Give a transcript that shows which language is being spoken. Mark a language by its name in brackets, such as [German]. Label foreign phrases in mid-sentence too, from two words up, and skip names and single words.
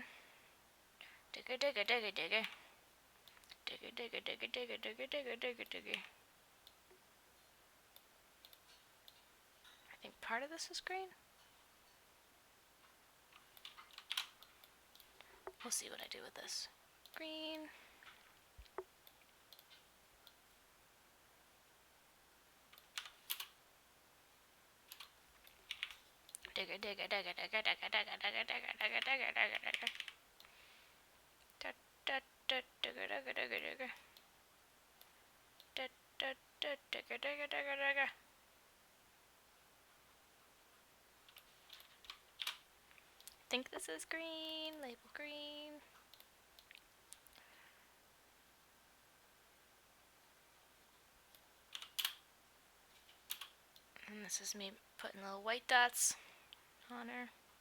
[English] Digger, digger, digger, digger. Digger, digger, digger, digger, digger, digger, digger, digger. I think part of this is green. We'll see what I do with this. Green. Digger, digger, digger, digger, digger, digger, digger, digger, digger, digger, digger, digger. Da da da digger, digger, digger, digger. Da da da digger, digger, digger, digger. Think this is green. Label green. And this is me putting little white dots on her.